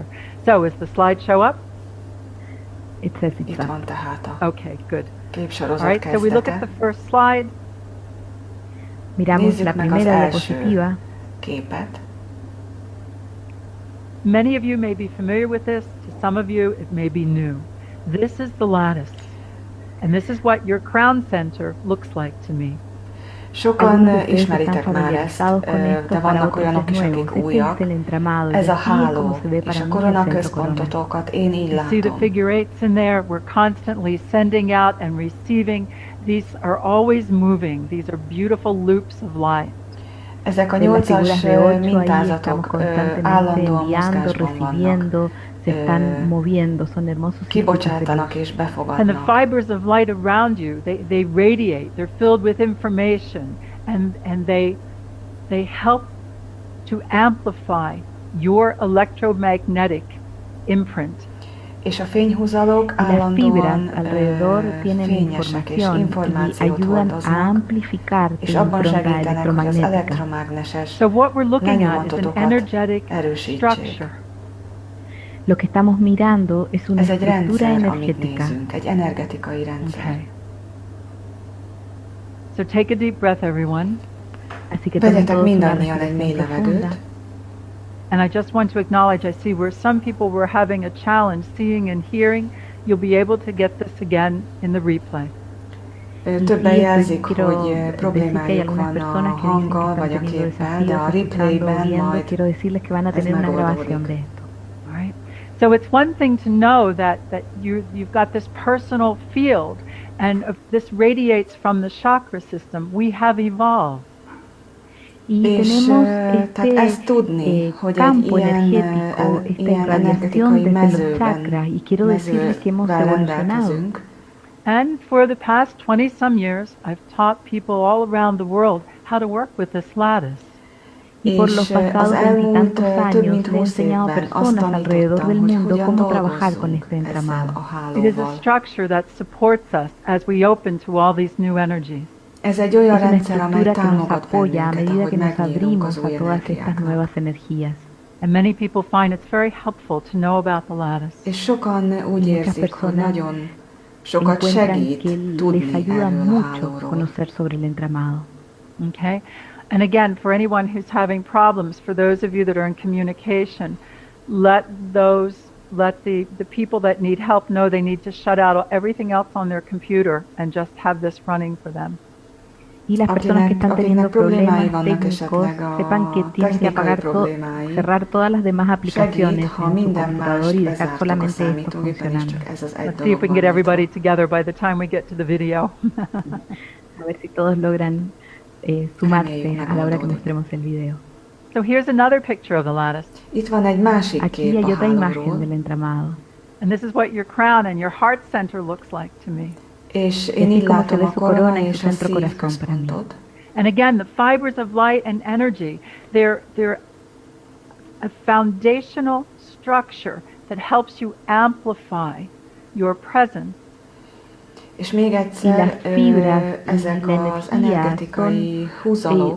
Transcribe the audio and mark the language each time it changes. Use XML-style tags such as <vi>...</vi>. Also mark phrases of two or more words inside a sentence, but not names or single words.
<en>So is the slide show up? It says it's</en> <hu>Itt</hu> <en>up.</en> <hu>van tehát a</hu> <en>Okay, good.</en> <hu>képsorozat</hu> <en>All right, so we look at</en> <hu>kezdete.</hu> <en>the first slide.</en> <es>Miramos</es> <hu>Nézzük</hu> <es>la</es> <hu>meg az</hu> <es>primera</es> <hu>első</hu> <es>diapositiva.</es> <hu>képet.</hu> <en>Many of you may be familiar with this. To some of you, it may be new. This is the lattice. And this is what your crown center looks like to me.</en> <hu>Sokan ismeritek már ezt, de vannak olyanok is, akik újak. Ez a háló, és a koronaközpontotokat én így</hu> <en>You see the</en> <hu>látom.</hu> <en>figure eights in there. We're constantly sending out and receiving. These are always moving. These are beautiful loops of light.</en> <hu>Ezek a</hu> <es>En las</es> <hu>nyolcas</hu> <es>figuras de 8 ahí</es> <hu>mintázatok</hu> <es>estamos constantemente</es> <hu>állandóan</hu> <es>enviando,</es> <hu>mozgásban vannak.</hu> <es>recibiendo, se están moviendo, son hermosos circuitos de</es> <hu>Kibocsátanak</hu> <es>luz.</es> <hu>és</hu> <en>And the</en> <hu>befogadnak.</hu> <en>fibers of light around you, they radiate. They're filled with information, and they help to amplify your electromagnetic imprint.</en> <hu>És a fényhúzalok</hu> <es>Las</es> <hu>állandóan</hu> <es>fibras alrededor tienen</es> <hu>fényesek és</hu> <es>información y</es> <hu>információt</hu> <es>ayudan a</es> <hu>hordoznak,</hu> <es>amplificar tu</es> <hu>és abban</hu> <es>impronta</es> <hu>segítenek, hogy az</hu> <es>electromagnética.</es> <hu>elektromágneses</hu> <en>So what we're looking at is an</en> <hu>lenyomatatokat</hu> <en>energetic</en> <hu>erősítsék.</hu> <en>structure.</en> <es>Lo que estamos mirando es una</es> <hu>Ez egy</hu> <es>estructura</es> <hu>rendszer, amit</hu> <es>energética.</es> <hu>nézünk, egy energetikai rendszer.</hu> <en>Okay. So take a deep breath, everyone.</en> <es>Así que tomen</es> <hu>Vegyetek</hu> <es>todos una</es> <hu>mindannyian egy mély</hu> <es>respiración profunda.</es> <hu>levegőt,</hu> <en>And I just want to acknowledge, I see where some people were having a challenge seeing and hearing. You'll be able to get this again in the replay.</en> <hu>Többen jelzik,</hu> <es>quiero</es> <hu>hogy</hu> <es>decir que hay</es> <hu>problémájuk</hu> <es>algunas</es> <hu>van a</hu> <es>personas que dicen que</es> <hu>hanggal</hu> <es>están</es> <hu>vagy a</hu> <es>teniendo</es> <hu>képpel, de a</hu> <es>desafíos escuchando,</es> <hu>replayben</hu> <es>viendo.</es> <hu>majd</hu> <es>Quiero decirles que van a</es> <hu>ez</hu> <es>tener una</es> <hu>megoldódik.</hu> <es>grabación de esto.</es> <en>All right. So it's one thing to know that you've got this personal field, and if this radiates from the chakra system. We have evolved.</en> <es>Y</es> <hu>És</hu> <es>tenemos</es> <hu>tehát ezt tudni, hogy egy</hu> <es>campo</es> <hu>ilyen,</hu> <es>energético, esta</es> <hu>ilyen</hu> <es>irradiación</es> <hu>energetikai</hu> <es>desde los chakras,</es> <hu>mezőben,</hu> <es>y quiero decirles que hemos</es> <hu>mezővel</hu> <es>evolucionado.</es> <hu>rendelkezünk.</hu> <en>And for the past 20 some years, I've taught people all around the world how to work with this lattice.</en> <es>Y por los</es> <hu>És az</hu> <es>pasados</es> <hu>elmúlt</hu> <es>veintitantos</es> <hu>több</hu> <es>años</es> <hu>mint</hu> <es>le he</es> <hu>20</hu> <es>enseñado a</es> <hu>évben azt</hu> <es>personas alrededor</es> <hu>tanítottam,</hu> <es>del</es> <hu>hogy</hu> <es>mundo</es> <hu>hogyan</hu> <es>cómo trabajar con</es> <hu>dolgozzunk</hu> <es>este</es> <hu>ezzel</hu> <es>entramado.</es> <hu>a</hu> <en>It is a</en> <hu>hálóval.</hu> <en>structure that supports us as we open to all these new energies.</en> <hu>Ez egy olyan</hu> <es>Es una</es> <hu>rendszer, amely</hu> <es>estructura que nos</es> <hu>támogat</hu> <es>apoya a</es> <hu>bennünket,</hu> <es>medida</es> <hu>ahogy</hu> <es>que nos</es> <hu>megnyílunk</hu> <es>abrimos</es> <hu>az</hu> <es>a</es> <hu>új</hu> <es>todas estas</es> <hu>energiáknak.</hu> <es>nuevas energías.</es> <en>And many people find it's very helpful to know about the lattice.</en> <hu>És sokan úgy</hu> <es>Muchas</es> <hu>érzik, hogy</hu> <es>personas</es> <hu>nagyon sokat</hu> <es>Encuentran</es> <hu>segít</hu> <es>que les</es> <hu>tudni</hu> <es>ayuda</es> <hu>erről a</hu> <es>mucho</es> <hu>hálóról.</hu> <es>conocer sobre el entramado.</es> <en>Okay? And again, for anyone who's having problems, for those of you that are in communication, let the people that need help know they need to shut out everything else on their computer and just have this running for them.</en> <es>Y las personas que están teniendo</es> <hu>problémái</hu> <es>problemas</es> <hu>vannak</hu> <es>técnicos,</es> <hu>esetleg a</hu> <es>sepan que tienen que</es> <hu>technikai</hu> <es>apagar</es> <hu>problémái.</hu> <es>cerrar todas las demás aplicaciones</es> <hu>Segít, ha</hu> <es>en su</es> <hu>minden más</hu> <es>computador y dejar</es> <hu>bezártok a</hu> <es>solamente esto</es> <hu>számítógépen, és</hu> <es>funcionando.</es> <hu>csak ez az egy</hu> <en>Let's see</en> <hu>dolog</hu> <en>if we can</en> <hu>van</hu> <en>get everybody</en> <hu>nyitva.</hu> <en>together by the time we get to the video.</en> <es>A ver si todos logran sumarse</es> <hu>Reméljük,</hu> <es>a la hora que</es> <hu>megoldódik.</hu> <es>mostremos el video.</es> <en>So here's another picture of the lattice.</en> <hu>Itt van egy másik</hu> <es>Aquí</es> <hu>kép</hu> <es>hay</es> <hu>a</hu> <es>otra imagen</es> <hu>hálóról,</hu> <es>del entramado.</es> <en>And this is what your crown and your heart center looks like to me.</en> <hu>és</hu> <es>Y</es> <hu>én</hu> <es>así</es> <hu>így</hu> <es>como se</es> <hu>látom</hu> <es>ve</es> <hu>a</hu> <es>su</es> <hu>korona</hu> <es>corona y</es> <hu>és</hu> <es>su</es> <hu>a</hu> <es>centro corazón para mí.</es> <hu>szívközpontot.</hu> <en>And again, the fibers of light and energy, they're a foundational structure that helps you amplify your presence.</en> <hu>És még</hu> <es>Y</es> <hu>egyszer,</hu> <es>las fibras y</es> <hu>ezek</hu> <es>la</es> <hu>az</hu> <es>energía</es> <hu>energetikai húzalok</hu>